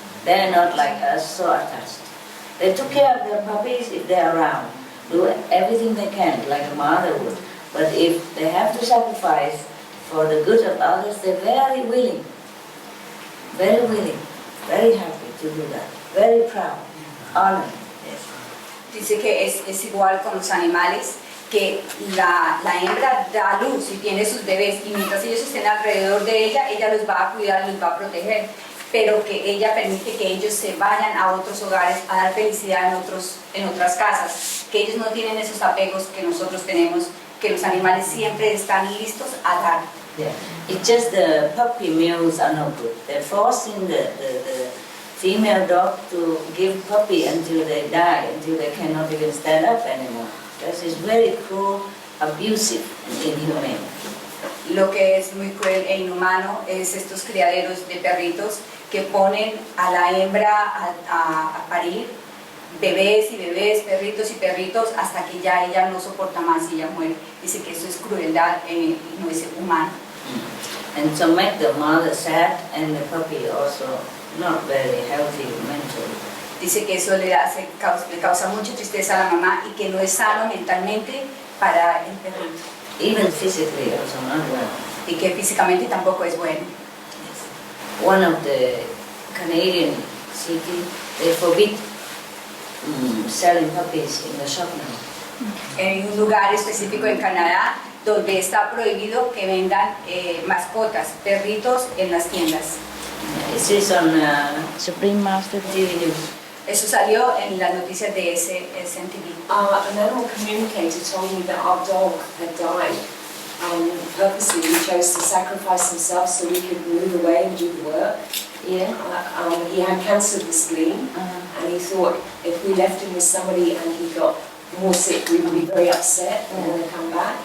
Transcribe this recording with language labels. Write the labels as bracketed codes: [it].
[en] They're not like us, so attached. They took care of their puppies if they're around, do everything they can, like a mother would. But if they have to sacrifice for the good of others, they're very willing, very happy to do that, very proud, honored. Yes. [es] Dice que es igual con los animales, que la hembra da luz y tiene sus bebés, y mientras ellos estén alrededor de ella, ella los va a cuidar, los va a proteger, pero que ella permite que ellos se vayan a otros hogares a dar felicidad en otras casas, que ellos no tienen esos apegos que nosotros tenemos, que los animales siempre están listos a dar. [en] Yeah. It's just the puppy mills are no good. They're forcing the female dog to give puppy until they die, until they cannot even stand up anymore. This is very cruel, abusive, and inhumane. [es] Lo que es muy cruel e inhumano es estos criaderos de perritos que ponen a la hembra a parir bebés y bebés, perritos y perritos hasta que ya ella no soporta más y ella muere. Dice que eso es crueldad, no es humano. [en] And to make the mother sad and the puppy also not very healthy mentally. [es] Dice que eso le causa mucha tristeza a la mamá y que no es sano mentalmente para el perrito. [en] Even physically also not well. [es] Y que físicamente tampoco es bueno. [en] Yes. One of the Canadian cities, they forbid selling puppies in the shop now. [es] En un lugar específico en Canadá donde está prohibido que vendan mascotas, perritos en las tiendas. [en] This is on Supreme Master TV News. [es] Eso salió en las noticias de SNTV. [en] An animal communicator told me that our dog had died. Purposely, he chose to sacrifice himself so we could move away and do the work. Yeah. He had cancer of the spleen, and he thought if we left him with somebody and he got more sick, we would be very upset and want to come back.